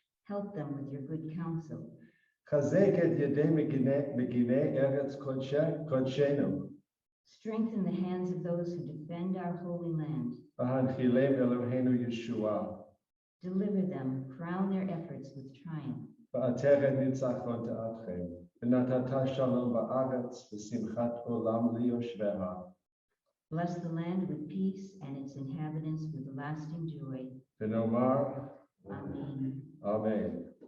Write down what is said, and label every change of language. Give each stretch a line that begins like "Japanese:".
English: Help them with your good counsel.
Hebrew: Chazek et yedei meginei eretz kodshenu.
English: Strengthen the hands of those who defend our holy land.
Hebrew: V'hanchilem Eloheinu Yeshua.
English: Deliver them, crown their efforts with triumph.
Hebrew: ועטרת ניצחון תעטכם, ונתת שלום בארץ, ושמחת עולם ליושביה.
English: Bless the land with peace and its inhabitants with lasting joy.
Hebrew: ונאמר, Amen. אמן.